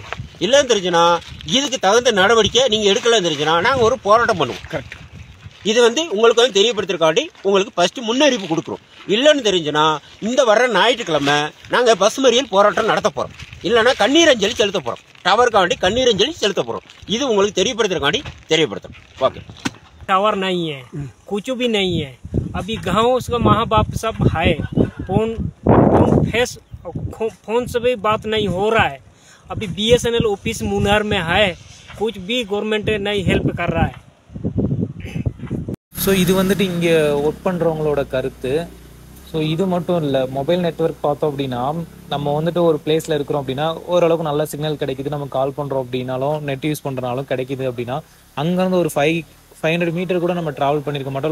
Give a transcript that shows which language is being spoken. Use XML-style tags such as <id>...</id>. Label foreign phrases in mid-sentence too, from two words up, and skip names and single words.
<ta>இல்லைன்னு தெரிஞ்சுன்னா இதுக்கு தகுந்த நடவடிக்கை நீங்கள் எடுக்கலன்னு தெரிஞ்சுன்னா நாங்கள் ஒரு போராட்டம் பண்ணுவோம். கரெக்ட். இது வந்து உங்களுக்கு வந்து தெரியப்படுத்துறக்காண்டி உங்களுக்கு ஃபர்ஸ்ட் முன்னறிவிப்பு கொடுக்குறோம். இல்லைன்னு தெரிஞ்சுன்னா இந்த வர்ற ஞாயிற்றுக்கிழமை நாங்கள் பஸ் மறியல் போராட்டம் நடத்த போகிறோம். இல்லைன்னா கண்ணீரஞ்சலி செலுத்த போகிறோம். டவருக்காண்டி கண்ணீரஞ்சலி செலுத்த போகிறோம். இது உங்களுக்கு தெரியப்படுத்துறக்காண்டி தெரியப்படுத்தணும். ஓகே.</ta> <hi>टावर नहीं है, कुछ भी नहीं है. अभी गाँव उसका माँ बाप सब है. फोन से भी बात नहीं हो रहा है. अभी BSNL ऑफिस मुनार में है, कुछ भी गवर्नमेंट नहीं हेल्प कर रहा है.</hi> <ta>ஸோ இது வந்துட்டு இங்கே ஒர்க் பண்ணுறவங்களோட கருத்து. ஸோ இது மட்டும் இல்லை,</ta> <en>mobile network</en> <ta>பார்த்தோம் அப்படின்னா நம்ம வந்துட்டு ஒரு பிளேஸில் இருக்கிறோம் அப்படின்னா ஓரளவுக்கு நல்ல சிக்னல் கிடைக்குது. நம்ம கால் பண்ணுறோம் அப்படின்னாலும்</ta> <en>net use</en> <ta>பண்ணுறனாலும் கிடைக்குது அப்படின்னா அங்கேருந்து ஒரு 500 மீட்டர் கூட நம்ம ட்ராவல் பண்ணியிருக்க மாட்டோம்.</ta>